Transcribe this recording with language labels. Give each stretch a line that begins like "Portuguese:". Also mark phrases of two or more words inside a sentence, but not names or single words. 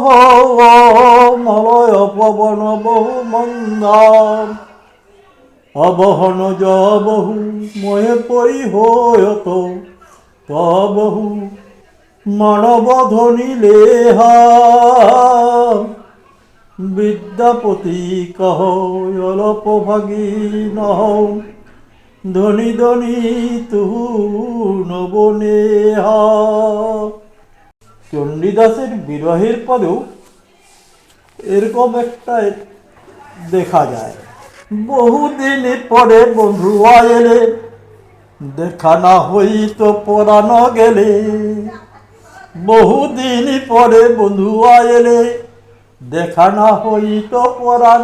Maithili: মলয় পবন বহু মন্দা অবহন যবহু মহে পরিহয়ত তবহু মানব ধনী লেহা বিদ্যাপতি কহ অলপ ভাগী নহ ধনী ধনী তুহু নবনেহা।
Bangla: চণ্ডীদাসের বিরহের পদেও এরকম একটা দেখা যায়। বহুদিন পরে বন্ধু আয়েলে দেখা না হইত পরাণ গেলে বহুদিন পরে বন্ধু আয়েলে দেখা না হইত পরাণ